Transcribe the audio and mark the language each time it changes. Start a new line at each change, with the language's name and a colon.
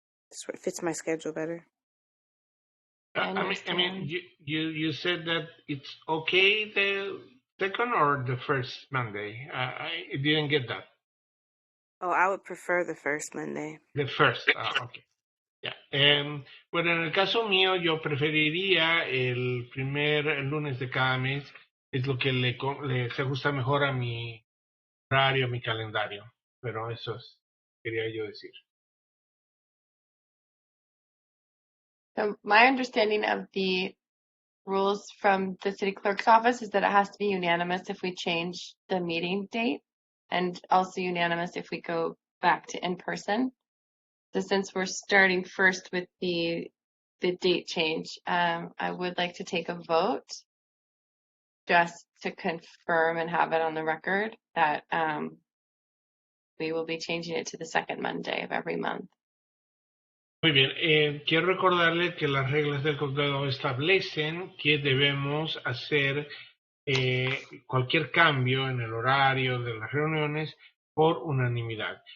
English: It fits my schedule better. I I mean, you said that it's okay the second or the first Monday. I didn't get that. Oh, I would prefer the first Monday. The first, okay. Yeah.
Spanish: Bueno, en el caso mío, yo preferiría el primer lunes de cada mes. Es lo que se ajusta mejor a mi horario, a mi calendario. Pero eso quería yo decir.
English: So my understanding of the rules from the city clerk's office is that it has to be unanimous if we change the meeting date, and also unanimous if we go back to in person. So since we're starting first with the date change, I would like to take a vote just to confirm and have it on the record that we will be changing it to the second Monday of every month.
Spanish: Muy bien, quiero recordarle que las reglas del condado establecen que debemos hacer cualquier cambio en el horario de las reuniones por unanimidad.